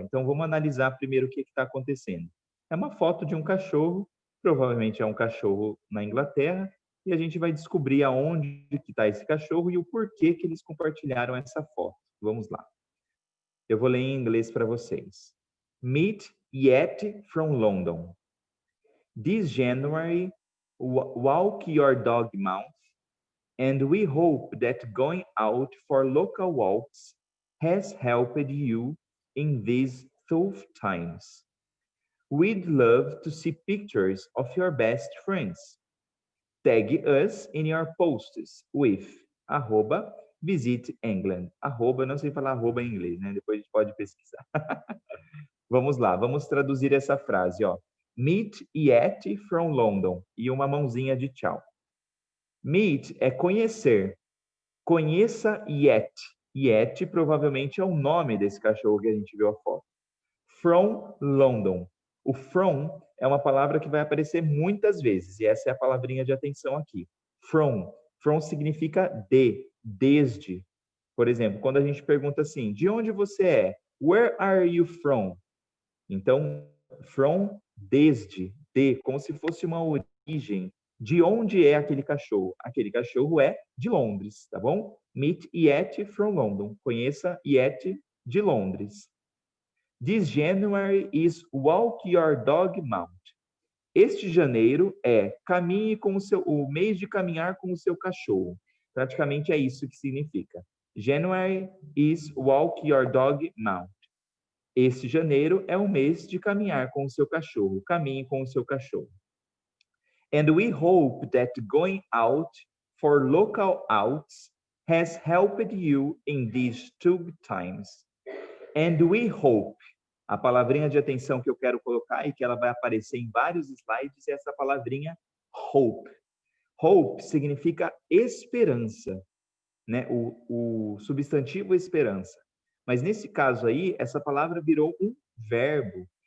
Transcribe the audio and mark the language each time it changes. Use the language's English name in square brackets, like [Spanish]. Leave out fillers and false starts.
[Portuguese] Então vamos analisar primeiro o que está acontecendo. É uma foto de um cachorro, provavelmente é um cachorro na Inglaterra, e a gente vai descobrir aonde que está esse cachorro e o porquê que eles compartilharam essa foto. Vamos lá. Eu vou ler em inglês para vocês. [English] Meet Yeti from London. This January, walk your dog mouth, and we hope that going out for local walks has helped you in these tough times. We'd love to see pictures of your best friends. Tag us in your posts with @Visit England. [Portuguese] Arroba, não sei falar arroba em inglês, né? Depois a gente pode pesquisar. Vamos lá, vamos traduzir essa frase, ó. [English] Meet Yeti from London. [Portuguese] E uma mãozinha de tchau. Meet é conhecer. Conheça Yeti. Yeti provavelmente é o nome desse cachorro que a gente viu a foto. From London. O from é uma palavra que vai aparecer muitas vezes, e essa é a palavrinha de atenção aqui. From. From significa de, desde. Por exemplo, quando a gente pergunta assim, de onde você é? [English] Where are you from? [Portuguese] Então, from, desde, de, como se fosse uma origem. De onde é aquele cachorro? Aquele cachorro é de Londres, tá bom? [English] Meet Yeti from London. [Portuguese] Conheça Yeti de Londres. [English] This January is Walk Your Dog Month. [Portuguese] Este janeiro é caminhe com o mês de caminhar com o seu cachorro. Praticamente é isso que significa. [English] January is walk your dog mount. [Portuguese] Este janeiro é o mês de caminhar com o seu cachorro. Caminhe com o seu cachorro. [English] And we hope that going out for local outs has helped you in these tough times. And we hope. [Portuguese] A palavrinha de atenção que eu quero colocar e que ela vai aparecer em vários slides é essa palavrinha hope. Hope significa esperança, né? O substantivo esperança. Mas nesse caso aí, essa palavra virou um verbo.